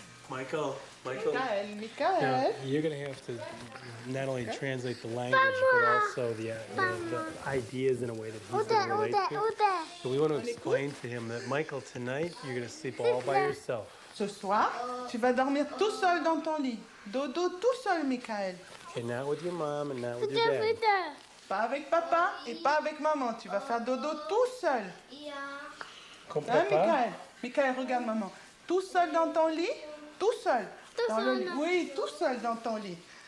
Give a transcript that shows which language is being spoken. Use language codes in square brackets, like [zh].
[en] Michael. Michael. You're going to have to not only translate the language, but also the ideas in a way that he's going to relate to. So we want to explain to him that, Michael, tonight you're going to sleep all by yourself. [fr] Ce soir, tu vas dormir tout seul dans ton lit. Dodo tout seul, Michael. [en] Okay, not with your mom and not with your dad. [fr] Pas avec papa et pas avec maman. Tu vas faire dodo tout seul. Comme Hein, papa? Michael? Michael, regarde maman. Tout seul dans ton lit? Tout seul. Dans le lit. Oui, tout seul dans ton lit.